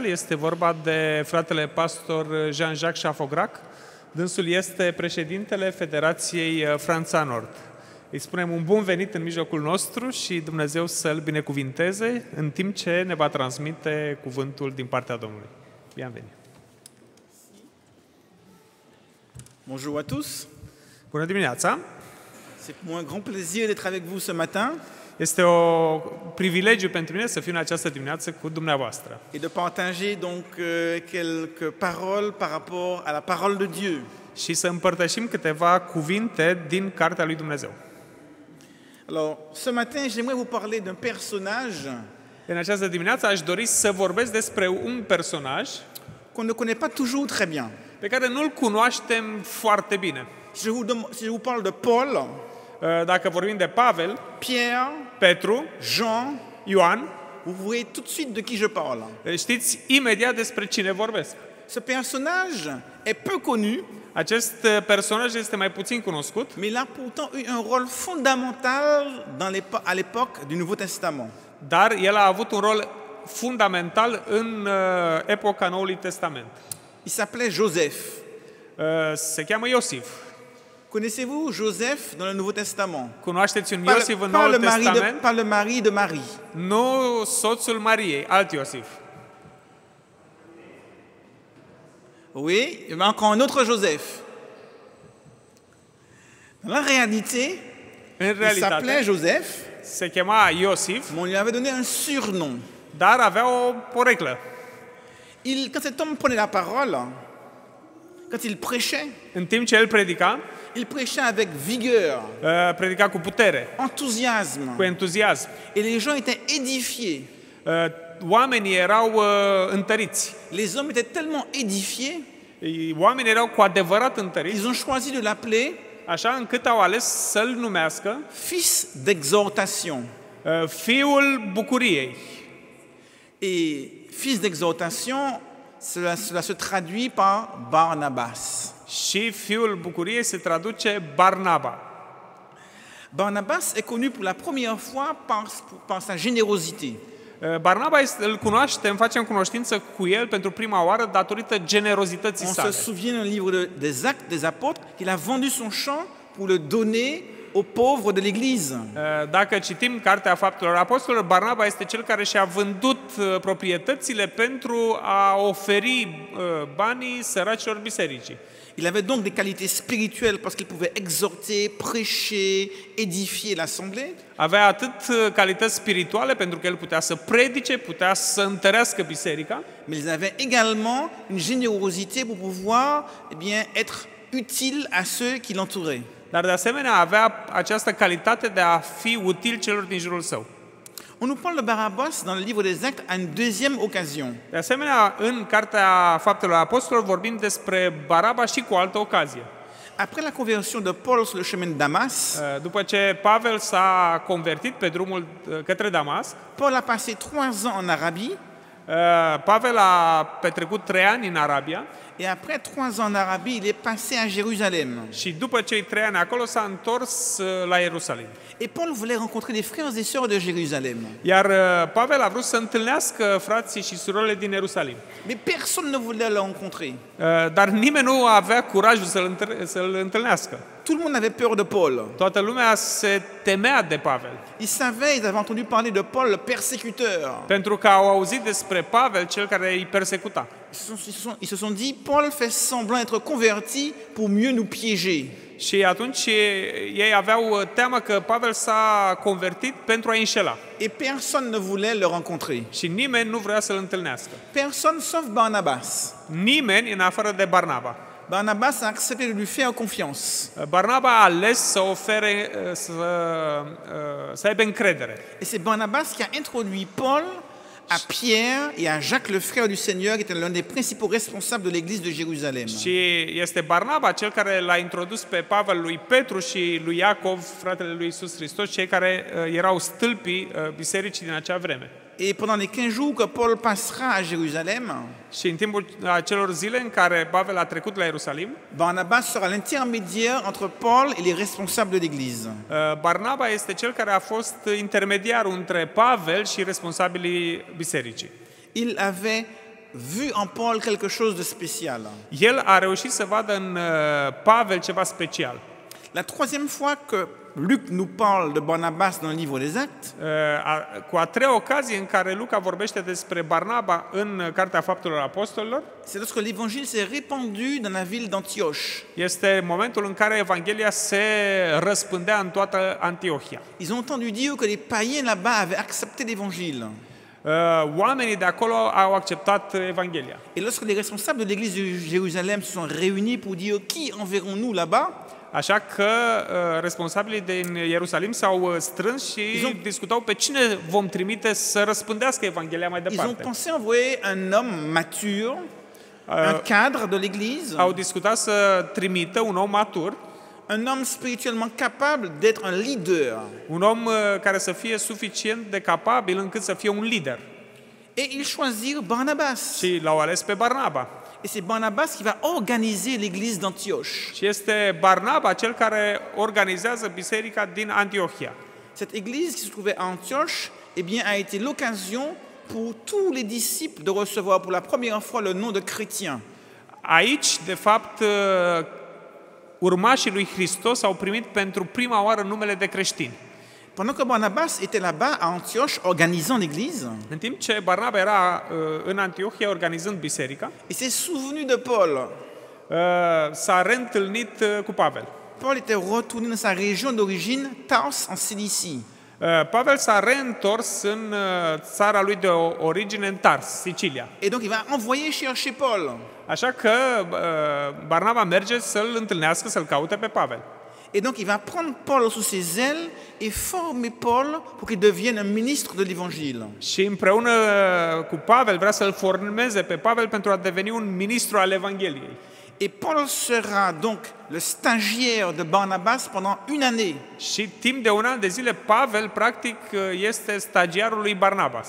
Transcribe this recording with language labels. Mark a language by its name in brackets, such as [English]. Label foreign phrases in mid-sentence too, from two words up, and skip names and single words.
[Romanian] Este vorba de fratele pastor Jean-Jacques Chafograc. Dânsul este președintele Federației Franța Nord. Îi spunem un bun venit în mijlocul nostru și Dumnezeu să-l binecuvinteze în timp ce ne va transmite cuvântul din partea Domnului. [French] Bienvenue. Bonjour à tous. [Romanian] Bună dimineața! [French] C'est pour moi un grand plaisir d'être avec vous ce matin [Romanian] Este o privilegiu pentru mine să fiu în această dimineață cu dumneavoastră [French] et de partager donc quelques paroles par rapport à la parole de Dieu. [Romanian] și să împărtășim câteva cuvinte din Cartea lui Dumnezeu. [French] Alors, ce matin, j'aimerais vous parler d'un personnage [Romanian] În această dimineață aș dori să vorbesc despre un personaj [French] qu'on ne connaît pas toujours très bien. [Romanian] pe care nu-l cunoaștem foarte bine. [French] Si je vous parle de Paul, [Romanian] Dacă vorbim de Pavel, [French] Pierre, [Romanian] Petru, [French] Jean, [Romanian] Ioan, [French] vous voyez tout de suite de qui je parle. [Romanian] știți imediat despre cine vorbesc. [French] Ce personnage est peu connu, [Romanian] Acest personaj este mai puțin cunoscut, [French] mais il a pourtant eu un rôle fondamental à l'époque du Nouveau Testament. [Romanian] dar el a avut un rol fundamental în epoca Noului Testament. [French] Il s'appelait Joseph. [Romanian] Se cheamă Iosif. [French] Connaissez-vous Joseph dans le Nouveau Testament? [Romanian] Cunoașteți un Iosif în Noul Testament? [French] Pas le mari de Marie. [Romanian] Nu soțul Mariei, alt Iosif. [French] Oui, il y a encore un autre Joseph. Dans la réalité, [Romanian] În [French] il s'appelait [Romanian] realitate, [French] Joseph, [Romanian] se chema Iosif, [French] mais on lui avait donné un surnom. [Romanian] dar avea o poreclă. [French] Quand cet homme prenait la parole, quand il prêchait, [Romanian] În timp ce el predica, [French] il prêchait avec vigueur, [Romanian] predica cu putere, [French] enthousiasme. [Romanian] cu entuziasm. [French] Et les gens étaient édifiés. [Romanian] Oamenii erau întăriți. [French] Les hommes étaient tellement édifiés [Romanian] Oamenii erau cu adevărat întăriți, [French] qu'ils ont choisi de l'appeler [Romanian] așa încât au ales să-l numească [French] fils d'exhortation. [Romanian] Fiul Bucuriei. [French] Et fils d'exhortation, cela se traduit par Barnabas. [Romanian] Și Fiul Bucuriei se traduce Barnaba. [French] Barnabas est connu pour la première fois par sa générosité. [Romanian] Barnaba îl cunoaștem, facem cunoștință cu el pentru prima oară datorită generozității [French] On se [Romanian] sale. [French] souvient dans le livre des Actes des Apôtres qu'il a vendu son champ pour le donner aux pauvres de l'Église. [Romanian] Dacă citim Cartea Faptelor Apostolilor, Barnaba este cel care și-a vândut proprietățile pentru a oferi banii săracilor bisericii. [French] Il avait donc des qualités spirituelles parce qu'il pouvait exhorter, prêcher, édifier l'assemblée. [Romanian] Avea atât calități spirituale pentru că el putea să predice, putea să întărească biserica, [French] Mais ils avaient également une générosité pour pouvoir être utile à ceux qui l'entouraient. [Romanian] dar de asemenea avea această calitate de a fi util celor din jurul său. [French] On nous parle de Barabbas dans le livre des Actes à une deuxième occasion. [Romanian] De asemenea, în Cartea Faptelor Apostolilor vorbim despre Baraba și cu o altă ocazie. [French] Après la conversion de Paul sur le chemin de Damas, [Romanian] După ce Pavel s-a convertit pe drumul către Damasc, [French] Paul a passé 3 ans en Arabie, [Romanian] Pavel a petrecut 3 ani în Arabia [French] et après 3 ans en Arabie, il est passé à Jérusalem. [Romanian] și după cei 3 ani acolo s-a întors la Ierusalim. [French] Et Paul voulait rencontrer des frères et sœurs de Jérusalem. [Romanian] Iar Pavel a vrut să întâlnească frații și surorile din Ierusalim. [French] Mais personne ne voulait le rencontrer. [Romanian] Dar nimeni nu avea curajul să-l întâlnească. [French] Tout le monde avait peur de Paul. [Romanian] Toată lumea se temea de Pavel. [French] Ils avaient entendu parler de Paul, le persécuteur. [Romanian] Pentru că au auzit despre Pavel, cel care îi persecuta. [French] Ils se sont dit, Paul fait semblant d'être converti pour mieux nous piéger. [Romanian] Și atunci ei aveau teamă că Pavel s-a convertit pentru a înșela. [French] Et personne ne voulait le rencontrer. [Romanian] Și nimeni nu vrea să-l întâlnească. [French] Personne sauf Barnabas. [Romanian] Nimeni în afară de Barnaba. [French] Barnabas a accepté de lui faire confiance. [Romanian] Barnaba a ales să ofere, să aibă încredere. [French] Et c'est Barnabas qui a introduit Paul à Pierre et à Jacques le frère du Seigneur, qui était l'un des principaux responsables de l'église de Jérusalem. [Romanian] Și este Barnaba cel care l-a introdus pe Pavel lui Petru și lui Iacov, fratele lui Iisus Hristos, cei care erau stâlpii bisericii din acea vreme. [French] Et pendant les 15 jours que Paul passera à Jérusalem, [Romanian] Și în timpul acelor zile în care Pavel a trecut la Ierusalim, [French] Barnabas sera l'intermédiaire entre Paul et les responsables de l'Église. [Romanian] Barnaba este cel care a fost intermediarul între Pavel și responsabilii bisericii. [French] Il avait vu en Paul quelque chose de spécial. [Romanian] El a reușit să vadă în Pavel ceva special. [French] La troisième fois que Luc nous parle de Barnabas dans le livre des Actes, [Romanian] Cu a treia ocazie în care Luca vorbește despre Barnaba în Cartea Faptelor Apostolilor, [French] c'est lorsque l'évangile s'est répandu dans la ville d'Antioche. [Romanian] este momentul în care Evanghelia se răspândea în toată Antiohia. [French] Ils ont entendu dire que les païens là-bas avaient accepté l'évangile. [Romanian] Oamenii de acolo au acceptat Evanghelia. [French] Et lorsque les responsables de l'église de Jérusalem se sont réunis pour dire qui enverrons-nous là-bas, [Romanian] Așa că responsabilii din Ierusalim s-au strâns și discutau pe cine vom trimite să răspândească Evanghelia mai [French] ils ont [Romanian] departe. [French] pensé envoyer un homme mature, un cadre de l'église, [Romanian] Au discutat să trimită un om matur, [French] un homme spirituellement capable d'être un leader. [Romanian] un om care să fie suficient de capabil încât să fie un lider. [French] Et ils choisirent Barnabas. [Romanian] Și l-au ales pe Barnaba. [French] Et c'est Barnabas qui va organiser l'église d'Antioche. [Romanian] Și este Barnaba cel care organizează biserica din Antiohia. [French] Cette église qui se trouvait à Antioche, eh bien, a été l'occasion pour tous les disciples de recevoir pour la première fois le nom de chrétien. [Romanian] Aici, de fapt, urmașii lui Hristos au primit pentru prima oară numele de creștini. [French] Pendant que Barnabas était là-bas à Antioche organisant l'église, [Romanian] În timp ce Barnaba era în Antiohia organizând biserica, [French] il s'est souvenu de Paul. [Romanian] s-a reîntâlnit cu Pavel. [French] Paul était retourné dans sa région d'origine, Tars, en Cilicie. [Romanian] Pavel s-a reîntors în țara lui de origine, în Tars, Sicilia. [French] Et donc il va envoyer chercher Paul. [Romanian] Așa că Barnaba merge să-l întâlnească, să-l caute pe Pavel. [French] Et donc il va prendre Paul sous ses ailes et former Paul pour qu'il devienne un ministre de l'Évangile. [Romanian] Și împreună cu Pavel vrea să-l formeze pe Pavel pentru a deveni un ministru al Evangheliei. [French] Et Paul sera donc le stagiaire de Barnabas pendant une année. [Romanian] Și timp de un an de zile Pavel practic este stagiarul lui Barnabas.